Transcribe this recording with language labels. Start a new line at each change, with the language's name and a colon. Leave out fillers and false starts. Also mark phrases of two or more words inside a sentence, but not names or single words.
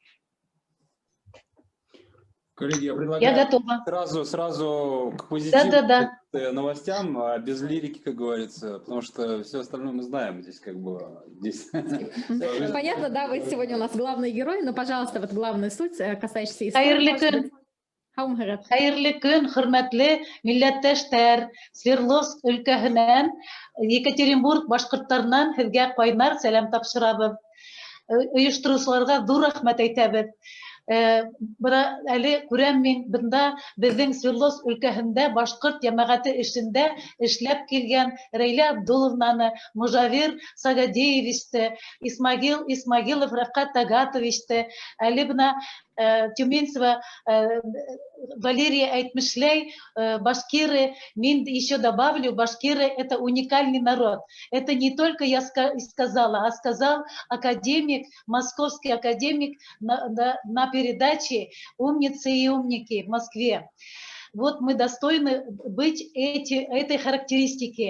Russian: Коллеги, я предлагаю сразу к позитивным новостям, а без лирики, как говорится, потому что все остальное мы знаем здесь, как бы. Понятно, да, вы сегодня у нас главный герой, но, пожалуйста, вот главная суть, касающаяся истории.
Bashkir: Хайырлы көн, хөрмәтле милләттәштәр, Свердловск өлкәһенән, Екатеринбург башкортларынан һеҙгә кайнар сәлам тапшырабыз. Оештырыусыларга ҙур рәхмәт әйтәбеҙ. Әле күрәм мин бында безнең Свердловск өлкәһендә башҡорт йәмәғәте эшендә эшләп килгән Рәйлә Абдуловнаны, Мужавир Сагадеевичты, Исмагилов Рафкат Тагатовичты, әле бына Тюменцева Валерия әйтмешләй, башкиры, мин
Russian: еще добавлю, башкиры — это уникальный народ. Это не только я сказала, а сказал академик, московский академик на передаче «Умницы и умники» в Москве. Вот мы достойны быть этой характеристики.